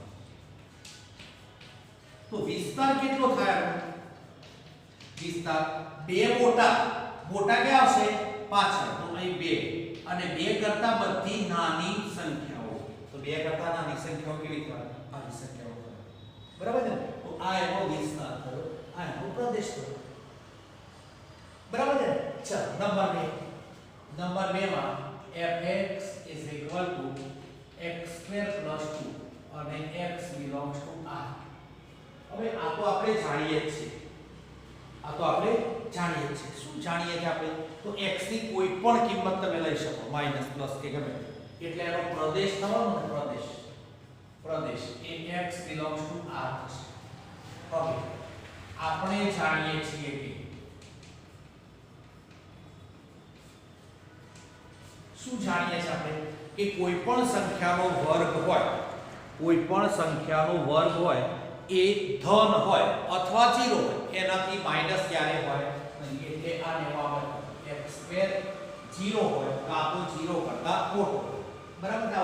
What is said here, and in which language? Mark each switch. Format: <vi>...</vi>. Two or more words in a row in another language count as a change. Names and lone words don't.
<gu>તો વિસ્તાર કેટલો થાય વિસ્તાર 2 મોટા કે આવશે પાછળ તો અહીં 2 અને 2 કરતા બધી નાની સંખ્યાઓ તો 2 કરતા નાની સંખ્યાઓ કેવી થાય આવી સંખ્યાઓ થાય બરાબર છે. તો આ એનો વિસ્તાર થયો આ એનો પ્રદેશ થયો બરાબર છે. ચાલો નંબર 2 માં fx x² + 2 અને</gu> <en>x belongs to r.</en> <gu>હવે આ તો આપણે જાણીએ જ છીએ શું જાણીએ છીએ આપણે તો x ની કોઈ પણ કિંમત તમે લઈ શકો માઈનસ પ્લસ કે ગમે એટલે એનો પ્રદેશ થવાનો ને પ્રદેશ એ</gu> <en>x belongs to r</en> <gu>થશે. હવે આપણે જાણીએ છીએ કે શું જાણીએ છીએ આપણે કે કોઈ પણ સંખ્યાનો વર્ગ હોય એ ધન હોય અથવા 0 હોય એનાથી માઈનસ ક્યારે હોય એટલે આ લેવામાં x² 0 હોય કાં તો 0 કરતા મોટો બરાબર છે.</gu>